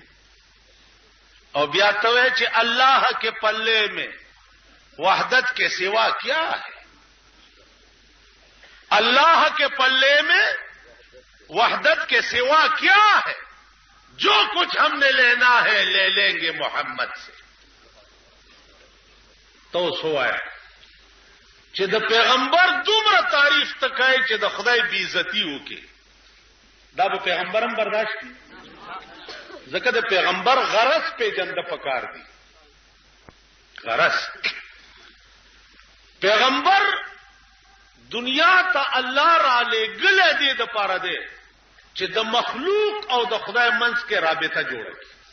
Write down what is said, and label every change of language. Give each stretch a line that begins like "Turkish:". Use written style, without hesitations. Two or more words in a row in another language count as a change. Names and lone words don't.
Urdu: اور بیا تو ہے کہ اللہ کے پلے میں وحدت کے سوا کیا ہے؟ اللہ کے پلے میں وحدت کے سوا کیا ہے؟ جو کچھ ہم نے لینا ہے لے لیں گے محمد سے.
Pashto: تو سو آیا چې د پیغمبر دومره تعریف تکای چې د خدای بی عزتی وکي دا به پیغمبرم برداشت کی. ځکه د پیغمبر غرض پیژند پکار دی. غرض پیغمبر دنیا ته الله را لېږلی دی د پاره دی چې د مخلوق او د خدای منځ کې رابطه جوړه کړي.